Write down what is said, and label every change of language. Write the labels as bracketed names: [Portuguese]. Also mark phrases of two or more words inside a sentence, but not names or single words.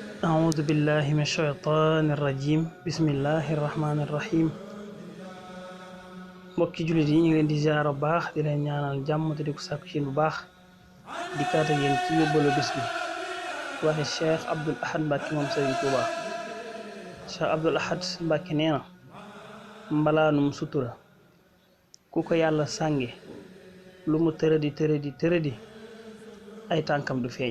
[Arabic] أعوذ بالله من الشيطان الرجيم بسم الله الرحمن الرحيم [Wolof] mbokki jullit yi ñu ngi leen di ziar bu baax di leen ñaanal jàmm te di ko sàkku ci bu baax di kaata yéen ci yóbbalu bis bi waxe Cheikh Abdoul Ahad Mbacké moom Serigne Touba Cheikh Abdoul Ahad Mbacké nee na mbalaanum sutura ku ko yàlla sànge lu mu tëradi ay tànkam du feeñ